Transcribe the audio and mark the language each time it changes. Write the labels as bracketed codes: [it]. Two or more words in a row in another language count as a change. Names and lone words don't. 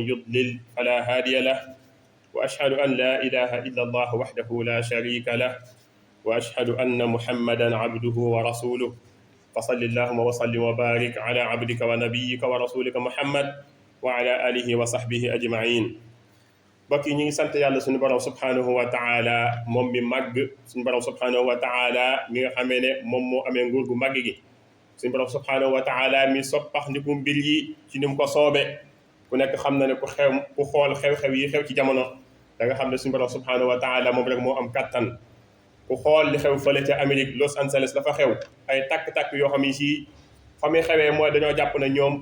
[ar] يضلل فلا هادي له وأشهد أن لا إله إلا الله وحده لا شريك له وأشهد أن محمدا عبده ورسوله فصل اللهم وسلم وبارك على عبدك ونبيك ورسولك محمد وعلى آله وصحبه أجمعين [wo] mbokk yi ñu ngi sant yàlla suñu borom [ar] سبحانه وتعالى [wo] moom mi màgg suñu borom [ar] سبحانه وتعالى [wo] mi nga xamee ne moom moo amee nguur gu màgg gi suñu borom [ar] سبحانه وتعالى [wo] mi soppax ndiku mbir yi ci ni mu ko soobe ku nekk xam na ne ku xool xew-xew yi xew ci jamono da nga xam ne suñu borom [ar] سبحانه وتعالى [wo] moom rek moo am kattan ku xool li xew fële ca Amérique Los Angeles dafa xew ay takk-takk yoo xam ne si fa muy xewee mooy dañoo jàpp ne ñoom